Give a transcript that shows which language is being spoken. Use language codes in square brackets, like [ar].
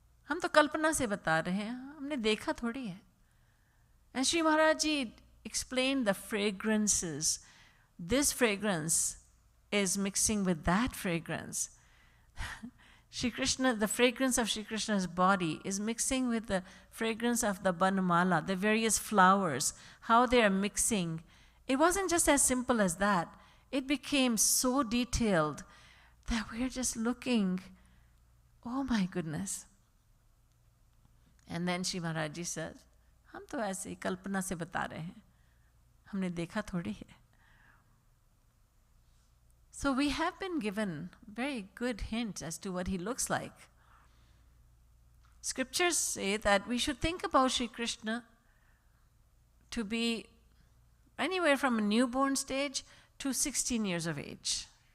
[hi] हम तो कल्पना से बता रहे हैं, हमने देखा थोड़ी है. [en] And Sri Maharaji explained the fragrances. This fragrance is mixing with that fragrance. Shri Krishna, the fragrance of Shri Krishna's body is mixing with the fragrance of the banmala, the various flowers, how they are mixing. It wasn't just as simple as that. It became so detailed that we're just looking, oh my goodness. [hi] And then Shri Maharaji said, हम तो ऐसे ही कल्पना से बता रहे हैं, हमने देखा थोड़ी है. [en] So we have been given very good hints as to what he looks like. Scriptures say that we should think about Shri Krishna to be anywhere from a newborn stage to 16 years of age.